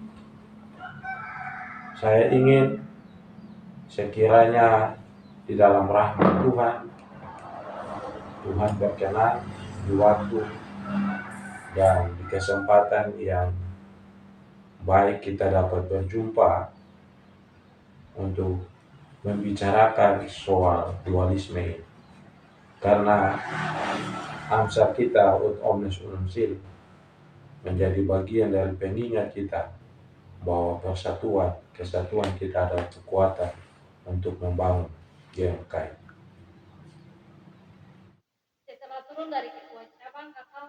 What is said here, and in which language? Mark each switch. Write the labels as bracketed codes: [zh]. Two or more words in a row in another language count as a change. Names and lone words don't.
[id] Saya ingin sekiranya di dalam rahmat Tuhan berkenan di waktu dan di kesempatan yang baik kita dapat berjumpa untuk membicarakan soal dualisme ini. Karena amsal kita [la] ut omnes unum sin [id] menjadi bagian dari pengingat kita bahwa kesatuan kita adalah kekuatan untuk membangun GMKI. Setelah turun dari ketua cabang,